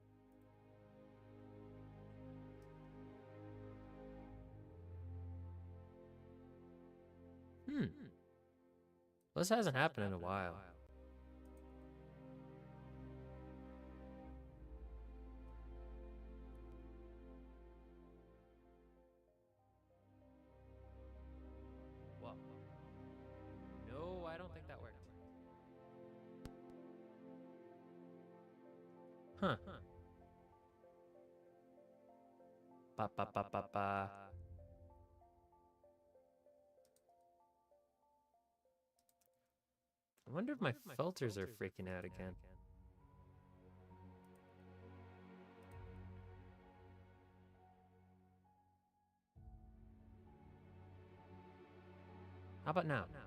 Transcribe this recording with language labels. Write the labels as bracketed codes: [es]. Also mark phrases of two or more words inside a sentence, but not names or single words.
[en] Well, this hasn't happened in a while. Well, no, I don't think that worked. Huh. Ba ba ba ba ba. I wonder if my filters are freaking out again. How about now?